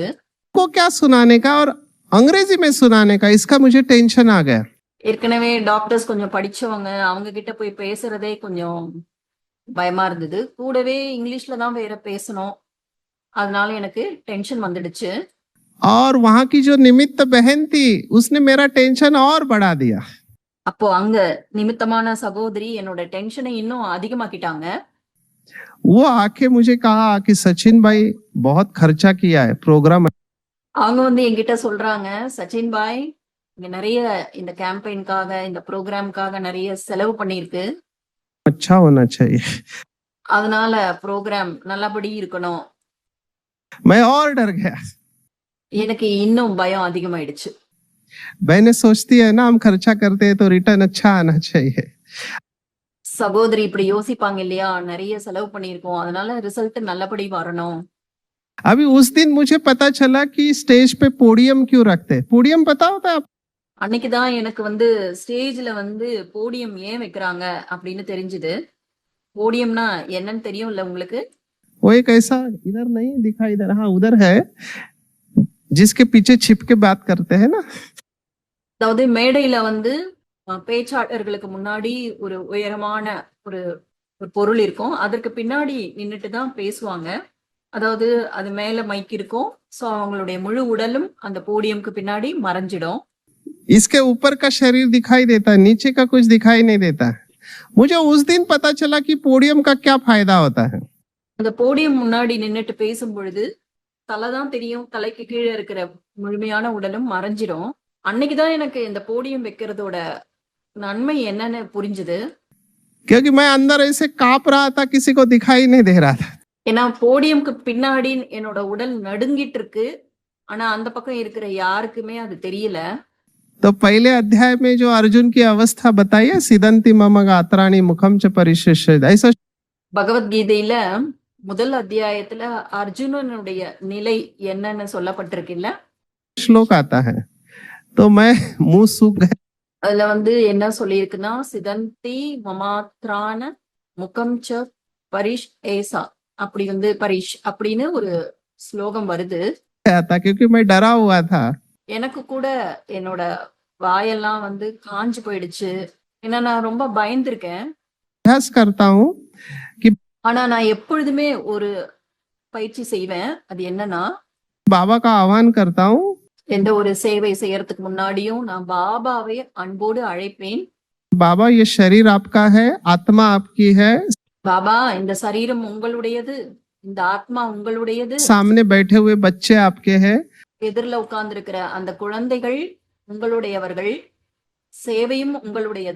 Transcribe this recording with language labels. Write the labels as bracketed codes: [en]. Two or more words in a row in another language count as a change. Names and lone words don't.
[hi] को क्या सुनाने का और अंग्रेजी में सुनाने का, इसका मुझे टेंशन आ गया। [ta] ஏற்கனவே டாக்டர்ஸ் கொஞ்சம் படிச்சவங்க, அவங்க கிட்ட போய் பேசுறதே கொஞ்சம் பயமா இருந்தது. கூடவே இங்கிலீஷ்ல தான் வேற பேசணும், அதனால எனக்கு டென்ஷன் வந்துடுச்சு. [hi] और वहां की जो निमित्त बहन थी उसने मेरा टेंशन और बढ़ा दिया। [ta] அப்போ அங்க நிமித்தமான சகோதரி என்னோட டென்ஷனை இன்னும் அதிகமாக்கிட்டாங்க. [hi] वो आके मुझे कहा कि सचिन भाई बहुत खर्चा किया है प्रोग्राम। [ta] அவங்க வந்து என்கிட்ட சொல்றாங்க, சச்சின் பாய் இங்க நிறைய இந்த கேம்பெயின்காக இந்த ப்ரோக்ராம்காக நிறைய செலவு பண்ணிருக்கு, [hi] अच्छा होना चाहिए। [ta] அதனால ப்ரோக்ராம் நல்லபடி இருக்கணும். [hi] मैं और डर गया। [ta] எனக்கு இன்னும் பயம் அதிகமாயிடுச்சு. [hi] बहनें सोचती है ना हम खर्चा करते हैं तो रिटर्न अच्छा आना चाहिए। [ta] சகோதரி இப்படி யோசிப்பாங்க இல்லையா, நிறைய செலவு பண்ணியிருக்கோம், அதனால ரிசல்ட் நல்லபடி வரணும். [hi] अभी उस दिन मुझे पता चला कि स्टेज पे पोडियम क्यों रखते हैं। पोडियम पता होता है आप? [ta] அன்னைக்குதான் எனக்கு வந்து ஸ்டேஜ்ல வந்து போடியம் ஏன் வைக்கிறாங்க அப்படின்னு தெரிஞ்சுது. போடியம்னா என்னன்னு தெரியும்ல உங்களுக்கு? [hi] वो एक ऐसा इधर नहीं दिखाई दे रहा, उधर है, जिसके पीछे छिप के बात करते हैं ना। [ta] அதாவது மேடையில வந்து பேச்சாளர்களுக்கு முன்னாடி ஒரு உயரமான ஒரு ஒரு பொருள் இருக்கும், அதற்கு பின்னாடி நின்னுட்டு தான் பேசுவாங்க. அதாவது அது மேல மைக் இருக்கும், சோ அவங்களுடைய முழு உடலும் அந்த போடியம்க்கு பின்னாடி மறைஞ்சிடும். [hi] इसके ऊपर का शरीर दिखाई देता है, नीचे का कुछ दिखाई नहीं देता है। मुझे उस दिन पता चला कि पोडियम का क्या फायदा होता है। [ta] அந்த போடியம் முன்னாடி நின்னுட்டு பேசும் பொழுது தலை தான் தெரியும், தலைக்கு கீழே இருக்கிற முழுமையான உடலும் மறைஞ்சிடும். அன்னைக்குதான் எனக்கு இந்த போடியம் வைக்கிறதோட நன்மை என்னன்னு புரிஞ்சுது. [hi] क्योंकि मैं अंदर ऐसे कांप रहा था, किसी को दिखाई नहीं दे रहा था। [ta] ஏன்னா போடியம்க்கு பின்னாடி என்னோட உடல் நடுங்கிட்டு இருக்கு, ஆனா அந்த பக்கம் இருக்கிற யாருக்குமே அது தெரியல. [hi] तो पहले अध्याय में जो अर्जुन की अवस्था बताई है, [sa] सिदंती मम गात्राणि मुखम च परिशिष्य, ऐसा [ta] பகவத்கீதையில முதல் அத்தியாயத்துல அர்ஜுனனுடைய நிலை என்னன்னு சொல்லப்பட்டிருக்குல்ல, [hi] श्लोक आता है, तो मैं मुंह सूख गया। [ta] அதுல வந்து என்ன சொல்லியிருக்குன்னா, [sa] सिदन्ति ममात्राण मुखम् च परिश् एसा, [ta] அப்படி வந்து பரிஷ் அப்படின்னு ஒரு ஸ்லோகம் வருது. [hi] था क्योंकि मैं डरा हुआ था। [ta] எனக்கு கூட என்னோட வாயெல்லாம் வந்து காஞ்சு போயிடுச்சு, ஏன்னா நான் ரொம்ப பயந்துருக்கேன். [hi] अभ्यास करता हूँ कि [ta] ஆனா நான் எப்பொழுதுமே ஒரு பயிற்சி செய்வேன், அது என்னன்னா [hi] बाबा का आह्वान करता हूँ, [ta] எந்த ஒரு சேவை செய்யறதுக்கு முன்னாடியும் நான் பாபாவை அன்போடு அழைப்பேன். [hi] बाबा ये शरीर आपका है, आत्मा आपकी है, [ta] பாபா இந்த சரீரம் உங்களுடையது, இந்த ஆத்மா உங்களுடையது, [hi] सामने बैठे हुए बच्चे आपके हैं, [ta] எதிரில உட்கார்ந்து இருக்கிற அந்த குழந்தைகள் உங்களுடையவர்கள், சேவையும் உங்களுடையது,